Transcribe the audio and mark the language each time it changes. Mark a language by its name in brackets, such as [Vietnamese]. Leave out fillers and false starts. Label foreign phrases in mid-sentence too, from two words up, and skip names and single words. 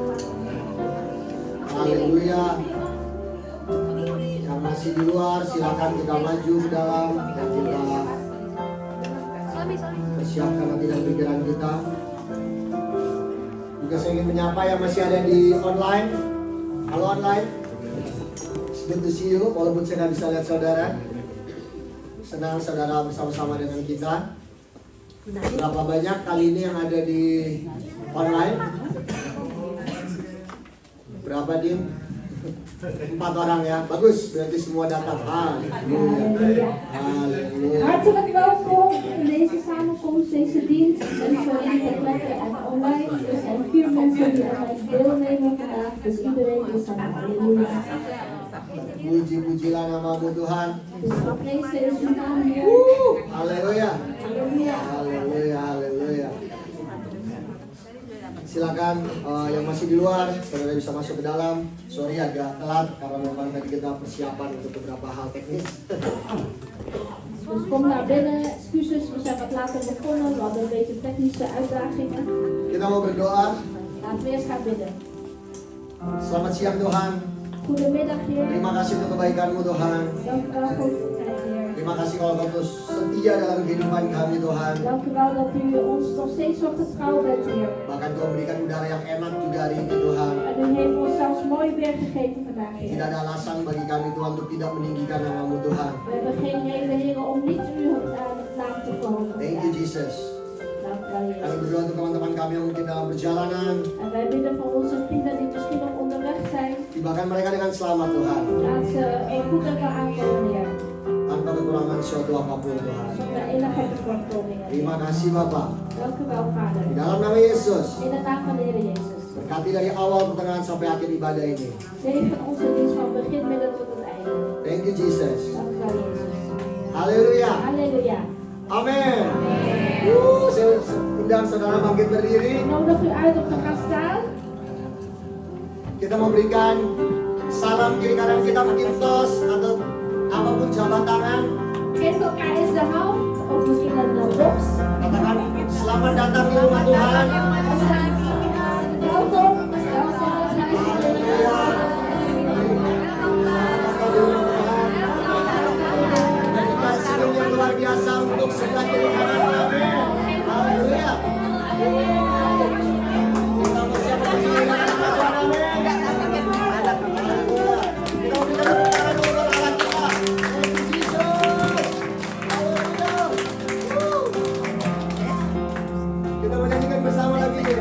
[Indonesian] Haleluya. Yang masih di luar silakan kita maju ke dalam dan kita persiapkan hati dan pikiran kita. Juga saya ingin menyapa yang masih ada di online. Halo online. [English] It's good to see you. [Indonesian] Walaupun saya nggak bisa lihat saudara, senang saudara bersama-sama dengan kita. Berapa banyak kali ini yang ada di online? Berapa Dim? 4 orang ya, bagus, berarti semua datang. Haleluya. Haleluya. [Dutch] Hartelijk welkom in deze samenkomst, deze dienst. En sorry, het lekker en online. Er zijn 4 mensen die aan mij deelnemen vandaag, dus iedereen is aan. Halleluja. [Indonesian] Puji-pujilah namamu Tuhan. [Dutch] Dus geprezen is uw naam, Heer. [Indonesian] Haleluya. [Dutch] Halleluja. [Indonesian] Haleluya, haleluya. Silakan yang masih di luar, saudara bisa masuk ke dalam. Sorry agak telat karena memang tadi kita persiapan untuk beberapa hal teknis. [Dutch] Dus kom naar binnen. Excuses, we zijn wat later begonnen. We hadden een beetje technische uitdagingen. [Indonesian] Kita mau berdoa. [Dutch] Laten we eerst gaan bidden. [Indonesian] Selamat siang Tuhan. [Dutch] Goedemiddag, Heer. [Indonesian] Terima kasih untuk kebaikan-Mu Tuhan. [Dutch] Dank u wel voor uw tijd, Heer. [Indonesian] Terima kasih kalau Kau terus setia dalam kehidupan kami Tuhan. [Dutch] Dank u wel dat u ons nog steeds zo getrouw bent, Heer. [Indonesian] Bahkan Kau memberikan udara yang enak juga hari ini Tuhan. [Dutch] En u heeft ons zelfs mooi weer gegeven vandaag, Heer. [Indonesian] Tidak ada alasan bagi kami Tuhan untuk tidak meninggikan nama-Mu Tuhan. [Dutch] We hebben geen reden, Heer, om niet uw naam te verhogen. [English] Thank you Jesus. [Dutch] Dank u wel, [Indonesian] Kami [Dutch] Heer. [Indonesian] berdoa untuk teman-teman kami yang mungkin dalam perjalanan. [Dutch] En wij bidden voor onze vrienden die misschien nog onderweg zijn. [Indonesian] Tibakan mereka dengan selamat Tuhan. [Dutch] Laat ze goed en wel aankomen, Heer. [Indonesian] Tanpa kekurangan suatu apapun Tuhan. [Dutch] Zonder enige tekortkomingen. [Indonesian] Terima kasih Bapak. [Dutch] Dank u wel, Vader. [Indonesian] Di dalam nama Yesus. [Dutch] In de naam van de Heer Jezus. [Indonesian] Berkati dari awal pertengahan sampai akhir ibadah ini. [Dutch] Zegen onze dienst van begin, midden tot het einde. [English] Thank you Jesus. [Dutch] Dank u wel, Jezus. [Indonesian] Haleluya. [Dutch] Halleluja. [Indonesian] Amin. Saya undang saudara bangkit berdiri. [Dutch] Ik nodig u uit om te gaan staan. [Indonesian] Kita mau berikan salam kiri kanan kita makin tos atau apapun jabat tangan. [Dutch] Geef elkaar eens de hand. Of misschien een box. [Indonesian] Katakan selamat datang di rumah Tuhan. [Dutch] Welkom. [Indonesian] Haleluya. Berikan senyum yang luar biasa untuk sebelah kiri kanan kami. Haleluya. Kita bersiap berdiri dengan nama Tuhan. Amin. Haleluya. Kita berikan tepuk tangan untuk Allah kita. [English] Thank you, Jesus. [Indonesian] Haleluya. Kita menyanyikan bersama lagu